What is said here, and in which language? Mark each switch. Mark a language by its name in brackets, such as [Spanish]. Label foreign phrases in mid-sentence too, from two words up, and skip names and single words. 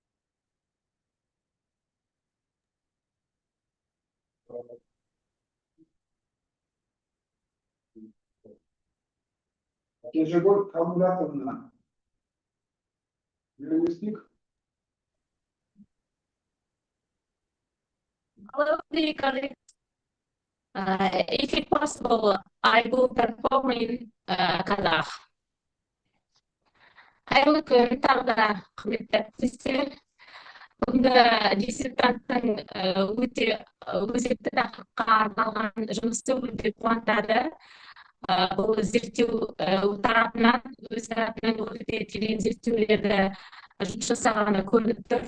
[English] Will you speak? Hello, dear colleagues. If it's possible, I will perform in Kazakh. [Kazakh] Қайырлы күн тағы да құрметті әріптестер. Бүгінгі диссертанттың өте өзекті тақырыпқа арналған жұмысы өте қуантады. Бұл зерттеу тарапынан, өз тарапынан өте терең зерттеулерді жұмыс жасағаны көрініп тұр.